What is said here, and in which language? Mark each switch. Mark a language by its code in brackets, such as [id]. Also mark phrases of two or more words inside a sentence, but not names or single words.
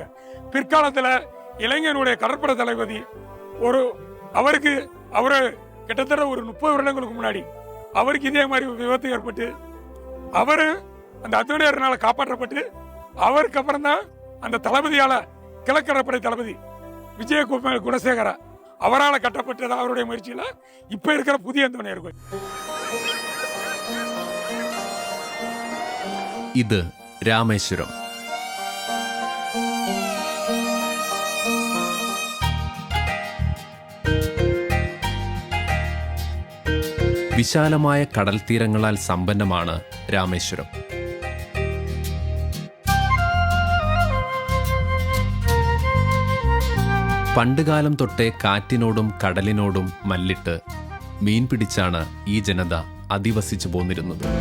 [ta] பிற்காலத்துல இளைஞனுடைய கடற்படை தளபதி அவருக்கு கிட்டத்தட்ட ஒரு 30 வருடங்களுக்கு முன்னாடி அவருக்கு இதே மாதிரி விபத்து ஏற்பட்டு அவரு அந்த அந்தோணியாரினால காப்பாற்றப்பட்டு அவருக்கு அப்புறம் தான் அந்த தளபதியால கிழக்கடற்படை தளபதி விஜய குணசேகர அவரால் கட்டப்பட்டது அவருடைய முயற்சியில இப்ப இருக்கிற புதிய அந்தோணியார் கோயில். [ml] இது രാമേശ്വരം. വിശാലമായ കടൽ തീരങ്ങളാൽ സമ്പന്നമാണ് രാമേശ്വരം. പണ്ടുകാലം തൊട്ടേ കാറ്റിനോടും കടലിനോടും മല്ലിട്ട് മീൻ പിടിച്ചാണ് ഈ ജനത അധിവസിച്ചു പോന്നിരുന്നത്.